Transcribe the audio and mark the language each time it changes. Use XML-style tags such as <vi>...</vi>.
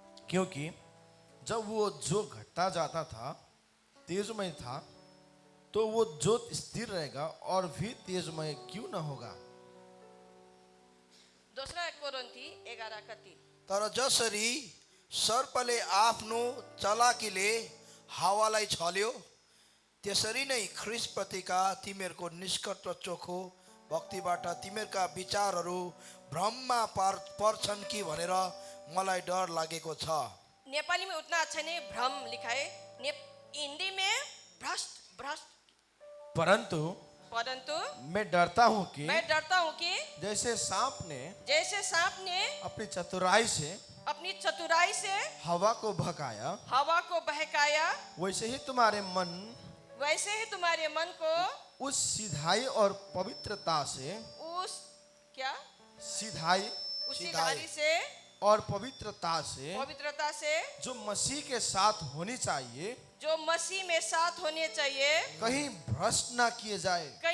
<hi>क्योंकि जब वो जो घटता जाता था तेजमय था, तो वो ज्योत स्थिर रहेगा और भी तेजमय क्यों न होगा।</hi> <ne>2 कोरिन्थी 11:3। तर जसरी सर्पले आफ्नो चलाकीले हावालाई छल्यो, त्यसरी नै ख्रीष्ट प्रतिका तिमीहरूको निष्कट र चोखो भक्तिबाट तिमीहरूका विचारहरू भ्रममा पर्छन् कि भनेर मलाई डर लागेको छ।</ne> <hi>नेपाली में उतना अच्छा नहीं भ्रम लिखा है, हिंदी में भ्रष्ट। परंतु मैं डरता हूँ कि जैसे सांप ने अपनी चतुराई से हवा को बहकाया, वैसे ही तुम्हारे मन को उस सिधाई और पवित्रता से और पवित्रता से जो मसीह के साथ होनी चाहिए, कहीं भ्रष्ट ना किए जाए।</hi>